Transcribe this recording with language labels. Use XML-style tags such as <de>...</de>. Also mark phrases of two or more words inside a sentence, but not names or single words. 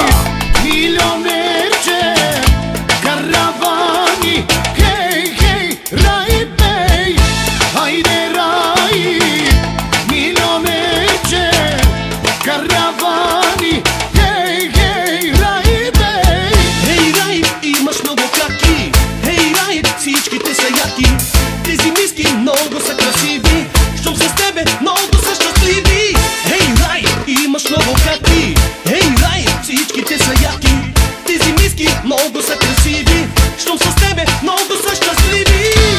<rom>Milionerce, caravani, hey, hey, rai bei. Haide rai, milionerce, caravani, hey, hey, rai bei.</rom> <bg>Hey, рай, имаш много краки. Hey, рай, всичките са яки. Тези миски много са красиви. Щом с тебе много са щастливи. Hey, рай, имаш много краки. Hey, рай, всичките са яки. Тези миски много са красиви. Щом с тебе много са щастливи.</bg>